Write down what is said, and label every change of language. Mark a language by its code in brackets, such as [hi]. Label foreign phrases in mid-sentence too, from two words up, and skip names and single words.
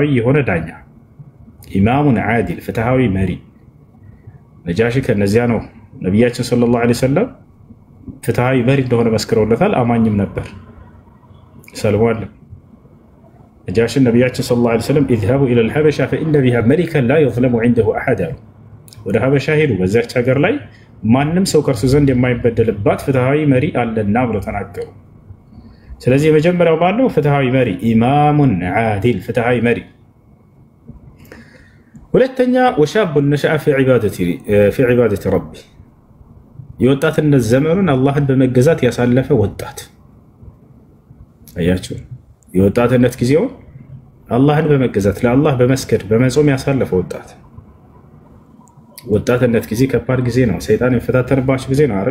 [am] የሆነ ዳኛ [ar] إمام عادل [am] ፍትሃዊ መሪ። ነጃሺ ከነዚያ ነው። ነብያችን [ar] صلى الله عليه وسلم [am] ፍትሃዊ መሪ እንደሆነ መስክረውለታል። አማኝም ነበር። ሰልሟል። ነጃሺ ነብያችን [ar] صلى الله عليه وسلم اذهبوا الى الحبشه فان بها ملكا لا يظلم عنده احد [am] ወደ ሀበሻ ሄዱ። በዛች ሀገር ላይ ማንም ሰው ከርሱ ዘንድ የማይበደልባት ፍትሃዊ መሪ አለና ብለው ተናገሩ። ስለዚህ የመጀመሪያው ባለው ፍትሃዊ መሪ [ar] إمام عادل [am] ፍትሃዊ መሪ። ሁለተኛ [ar] وشاب نشأ في عبادة ربي [am] የወጣትነት ዘመኑን አላህን በመገዛት ያሳለፈ ወጣት። አያችሁ የወጣትነት ጊዜው አላህን በመገዛት ለአላህ በመስገድ በመጾም ያሳለፈ ወጣት። ወጣትነት ጊዜ ከባድ ጊዜ ነው። ሰይጣን የሚፈታተንባቸው ጊዜ ነው አይደል?